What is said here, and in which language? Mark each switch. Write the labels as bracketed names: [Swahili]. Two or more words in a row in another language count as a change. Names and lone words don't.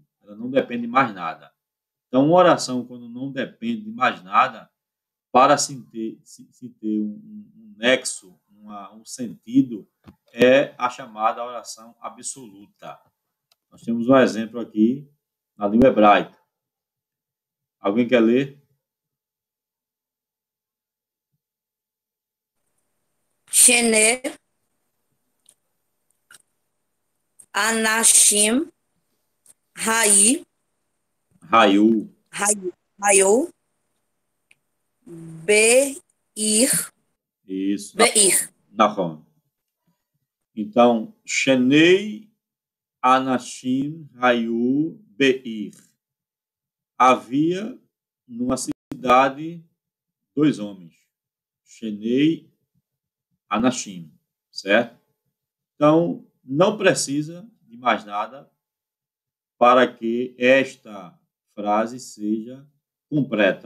[Portuguese] Ela não depende de mais nada. Então, uma oração, quando não depende de mais nada, para se ter um nexo, um sentido, é a chamada oração absoluta. Nós temos um exemplo aqui na língua hebraica. Alguém quer ler? [Hebrew] שני אנשים היו בעיר. [Portuguese] Isso. Beir. Nahon. Então, [Hebrew] שני אנשים היו בעיר. [Portuguese] Havia numa cidade 2 homens. [Hebrew] שני אנשים. [Portuguese] Certo? Então, não precisa de mais nada para que esta frase seja completa.